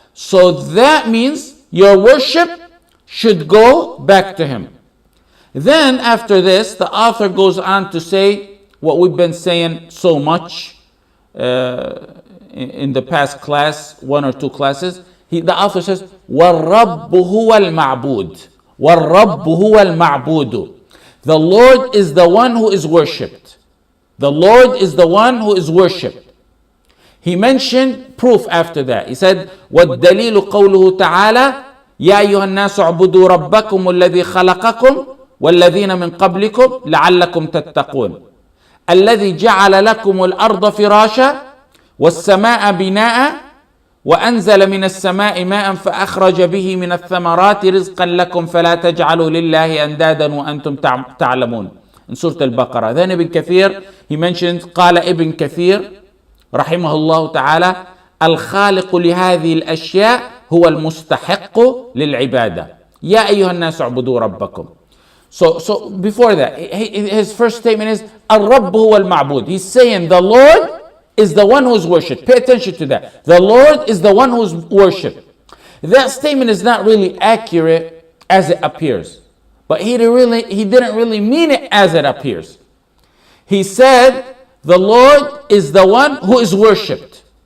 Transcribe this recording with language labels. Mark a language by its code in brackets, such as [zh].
[en] So that means your worship should go back to Him. Then after this, the author goes on to say what we've been saying so much in the past class, 1 or 2 classes. The author says, [ar] وَالرَّبُّ هُوَ الْمَعْبُودُ وَالرَّبُّ هُوَ الْمَعْبُودُ. [en] The Lord is the one who is worshipped. The Lord is the one who is worshipped. He mentioned proof after that. He said, [ar] وَالدَّلِيلُ قَوْلُهُ تَعَالَى يا أيها الناس اعبدوا ربكم الذي خلقكم والذين من قبلكم لعلكم تتقون الذي جعل لكم الأرض فراشا والسماء بناء وأنزل من السماء ماء فأخرج به من الثمرات رزقا لكم فلا تجعلوا لله أندادا وأنتم تعلمون. [en] In Surah Al-Baqarah. Then Ibn Kathir, he mentions, [ar] قال ابن كثير رحمه الله تعالى الخالق لهذه الأشياء هو المستحق للعبادة يا أيها الناس اعبدوا ربكم. [en] So before that, his first statement is [ar] الرب هو المعبود. [en] He's saying the Lord is the one who is worshipped. Pay attention to that. The Lord is the one who is worshipped. That statement is not really accurate as it appears. But he didn't really mean it as it appears. He said the Lord is the one who is worshipped.